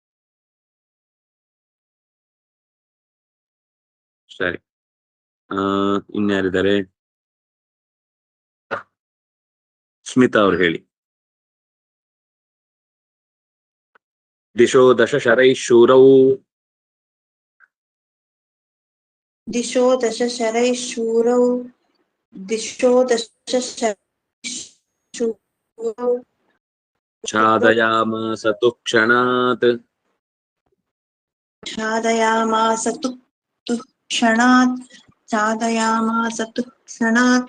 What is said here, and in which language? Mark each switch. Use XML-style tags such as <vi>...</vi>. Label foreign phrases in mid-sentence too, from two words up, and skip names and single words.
<kn>ಸರಿ. ಇನ್ಯಾರಿದ್ದಾರೆ? ಸ್ಮಿತಾ ಅವ್ರು ಹೇಳಿ.</kn> <sa>ದಿಶೋ ದಶ ಶರೈ ಶೂರೌ. दिशो दश शरैः शूरौ दिशो दश शूरौ ಛಾದಯಾಮಾಸ ತು ಕ್ಷಣಾತ್. छादयामास तु क्षणात् छादयामास तु क्षणात्</sa>